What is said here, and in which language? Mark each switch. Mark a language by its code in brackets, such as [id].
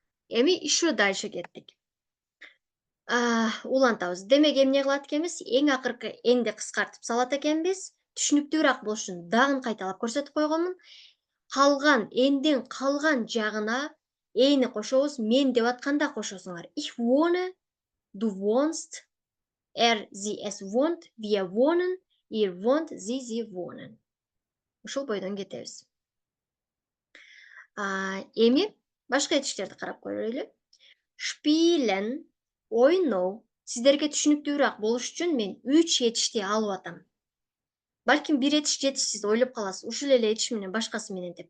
[ky] Эми [ru] еще дальше [ky] кеттик. Улантабыз. Демек эмне кылат экенбиз? Эң акыркы энди кыскартып салат экенбиз. Түшүнүктүүрөөк болушун дагы кайталап көрсөтүп койгонмун. Калган эндин калган жагына эни кошобуз. Мен деп атканда кошосуңар. [de] Ich wohne, du wohnst, sie es wohnt, wir wohnen, ihr wohnt, sie wohnen. [ky] Ушул бойдон кетебиз. Эми башка этиштерди карап көрөлү. Spielen, ойноо. Сиздерге түшүнүктүүрөөк болуш үчүн мен 3 этишти алып атам. Балким бир этиш жетишсиз ойлоп каласыз. Ушул эле этиш менен башкасы менен деп.